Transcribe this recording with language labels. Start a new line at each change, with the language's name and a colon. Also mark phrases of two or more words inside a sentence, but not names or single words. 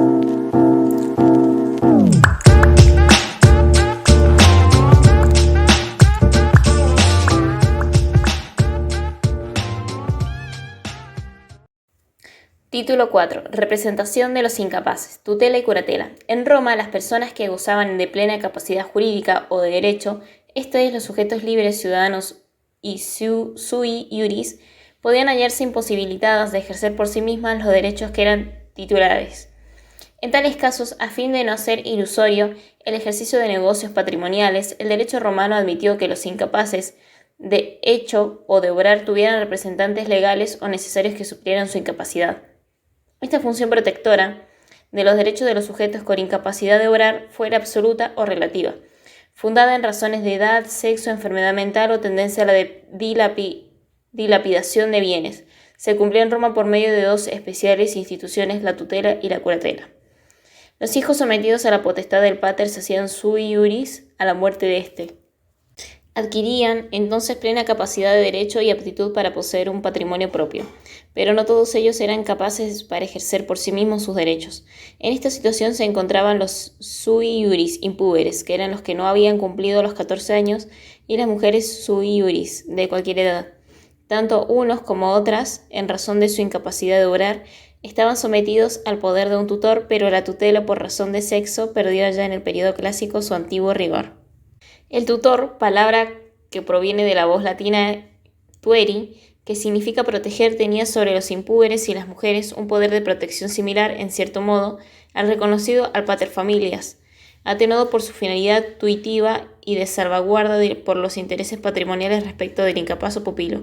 Spanish: Título 4. Representación de los incapaces, tutela y curatela. En Roma, las personas que gozaban de plena capacidad jurídica o de derecho, esto es, los sujetos libres, ciudadanos y
Latin: sui iuris,
Spanish: podían hallarse imposibilitadas de ejercer por sí mismas los derechos que eran titulares. En tales casos, a fin de no hacer ilusorio el ejercicio de negocios patrimoniales, el derecho romano admitió que los incapaces de hecho o de obrar tuvieran representantes legales o necesarios que suplieran su incapacidad. Esta función protectora de los derechos de los sujetos con incapacidad de obrar fuera absoluta o relativa, fundada en razones de edad, sexo, enfermedad mental o tendencia a la dilapidación de bienes. Se cumplía en Roma por medio de dos especiales instituciones, la tutela y la curatela. Los hijos sometidos a la potestad del pater se hacían
Latin: sui iuris
Spanish: a la muerte de éste. Adquirían entonces plena capacidad de derecho y aptitud para poseer un patrimonio propio, pero no todos ellos eran capaces para ejercer por sí mismos sus derechos. En esta situación se encontraban los
Latin: sui iuris
Spanish: impúberes, que eran los que no habían cumplido los 14 años, y las mujeres
Latin: sui iuris
Spanish: de cualquier edad. Tanto unos como otras, en razón de su incapacidad de obrar, estaban sometidos al poder de un tutor, pero la tutela por razón de sexo perdió ya en el periodo clásico su antiguo rigor. El tutor, palabra que proviene de la voz latina tueri, que significa proteger, tenía sobre los impúberes y las mujeres un poder de protección similar, en cierto modo, al reconocido al paterfamilias, atenuado por su finalidad tuitiva y de salvaguarda por los intereses patrimoniales respecto del incapaz o pupilo.